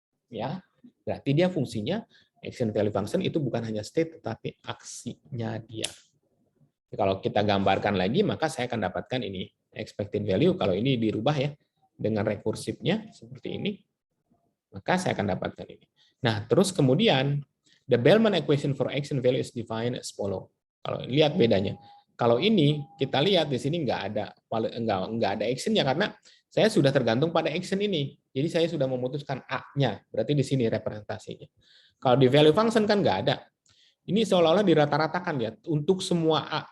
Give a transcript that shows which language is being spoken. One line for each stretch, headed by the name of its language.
Indonesian: Ya, berarti dia fungsinya action value function itu bukan hanya state tetapi aksinya dia. Kalau kita gambarkan lagi maka saya akan dapatkan ini expected value, kalau ini dirubah ya dengan rekursifnya seperti ini, maka saya akan dapatkan ini. Nah, terus kemudian
English: the Bellman equation for action value is defined as follow.
Indonesian: Kalau lihat bedanya. Kalau ini kita lihat di sini nggak ada actionnya karena saya sudah tergantung pada action ini. Jadi saya sudah memutuskan A-nya, berarti di sini representasinya. Kalau di value function kan nggak ada. Ini seolah-olah dirata-ratakan ya untuk semua A.